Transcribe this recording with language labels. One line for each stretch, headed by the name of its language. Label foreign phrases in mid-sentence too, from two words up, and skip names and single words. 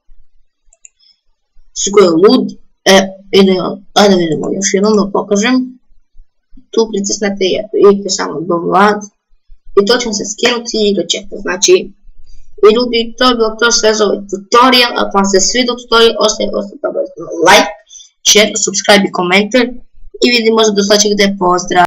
Croatian: CSGO je lud, ajde vidimo još jednom da pokažem, tu pritisnete i idete samo download i to će vam se skinuti i igrat ćete, znači, i ljudi, to je bilo to sve za ovaj tutorial, ako vam se svidio tutorial, ostavite
English: like, share, subscribe
Croatian: i komentar i vidimo se do sljedećeg, pozdrav!